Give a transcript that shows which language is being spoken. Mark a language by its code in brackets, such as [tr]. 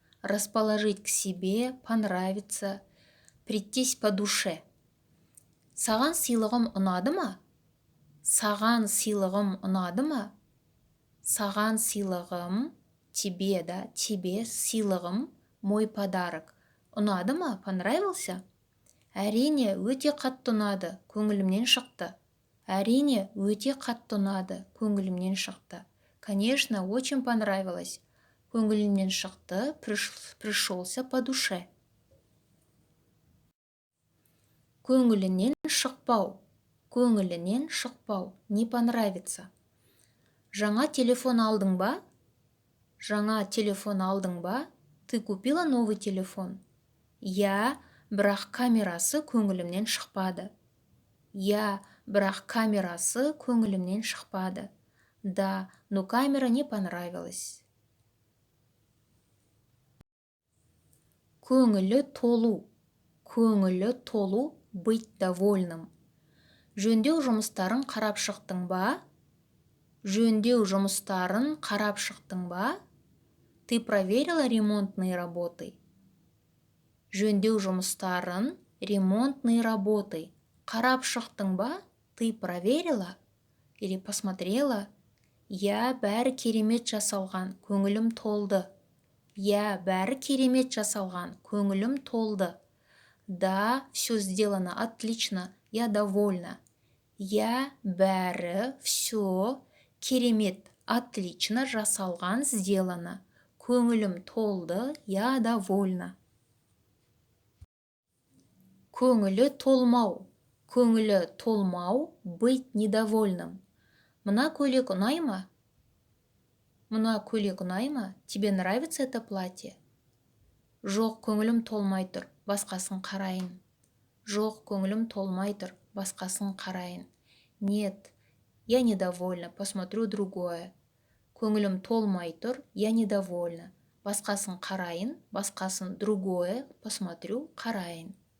[ru] Расположить к себе, понравиться, прийтись по душе. [kk] Саған сыйлығым ұнады ма? Саған сыйлығым ұнады ма? Саған сыйлығым, [ru] тебе, да, тебе [kk] сыйлығым, [ru] мой подарок. [kk] Ұнады ма? [ru] Понравился? [kk] Әрине, өте қатты ұнады, көңілімнен шықты. Әрине, өте қатты ұнады, көңілімнен шықты. [ru] Конечно, очень понравилось. [kk] Көңілімнен шықты, [ru] пришелся по душе. [kk] Көңілінен шықпау. Көңілінен шықпау. [ru] Не понравится. [kk] Жаңа телефон алдың ба? Жаңа телефон алдың ба? [ru] Ты купила новый телефон? [kk] Я, бірақ камерасы көңілімнен шықпады. Я, бірақ камерасы көңілімнен шықпады. [ru] Да, но камера не понравилась. [kk] Көңілі толу. Көңілі толу, [ru] быть довольным. [kk] Жөндеу жұмыстарын қарап шықтың ба? Жөндеу жұмыстарын қарап шықтың ба? [ru] Ты проверила ремонтные работы? [kk] Жөндеу жұмыстарын, [ru] ремонтные работы. [kk] Қарап шықтың ба? [ru] Ты проверила? Или посмотрела? [kk] Я, бәрі керемет жасалған, көңілім толды. Я, бәрі керемет жасалған, көңілім толды. [ru] Да, все сделано отлично, я довольна. [kk] Я, бәрі, [ru] все, [kk] керемет, [ru] отлично [kk] жасалған, [ru] сделано. [kk] Көңілім толды, [ru] я довольна. [kk] Көңілі толмау. Көңілі толмау, [ru] быть недовольным. [kk] Мына көйлек ұнай ма? Мына көйлек ұнай ма? [ru] Тебе нравится это платье? [kk] Жоқ, көңілім толмай тұр, басқасын қарайын. Жоқ, көңілім толмай тұр, басқасын қарайын. [ru] Нет, я недовольна, посмотрю другое. [kk] Көңілім толмай тұр, [ru] я недовольна. [kk] Басқасын қарайын, басқасын [ru] другое, посмотрю, [kk] қарайын.